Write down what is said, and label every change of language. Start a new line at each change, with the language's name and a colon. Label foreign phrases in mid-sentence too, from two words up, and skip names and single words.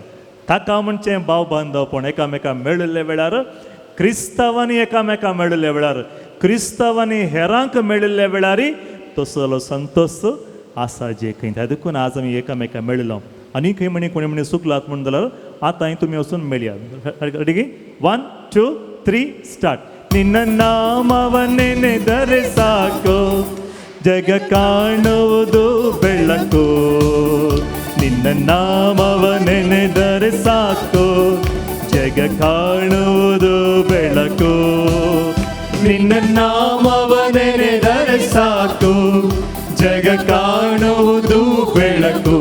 Konkani: ताका म्हणचें भाव बांधवपण एकामेका मेळिल्ल्या वेळार क्रिस्तांवांनी एकामेका मेळिल्ल्या वेळार क्रिस्तांवांनी हेरांक मेळिल्ल्या वेळार तसलो संतोष आसा जे खंय. देखून आज आमी एकामेका मेळिल्लो आनी खंय म्हणे कोणी म्हणे चुकलात म्हणून जाल्यार आतां तुमी वचून मेळया.
English: ready 1 2 3 start.
Kannada: ನಿನ್ನ ನಾಮವನ್ನೆನೆದರೆ ಸಾಕು ಜಗ ಕಾಣುವುದು ಬೆಳಕು. ನಿನ್ನ ನಾಮವನ್ನೆನೆದರೆ ಸಾಕು ಜಗ ಕಾಣುವುದು ಬೆಳಕು. ನಿನ್ನ ನಾಮವನ್ನೆನೆದರೆ ಸಾಕು ಜಗ ಕಾಣುವುದು ಬೆಳಕು.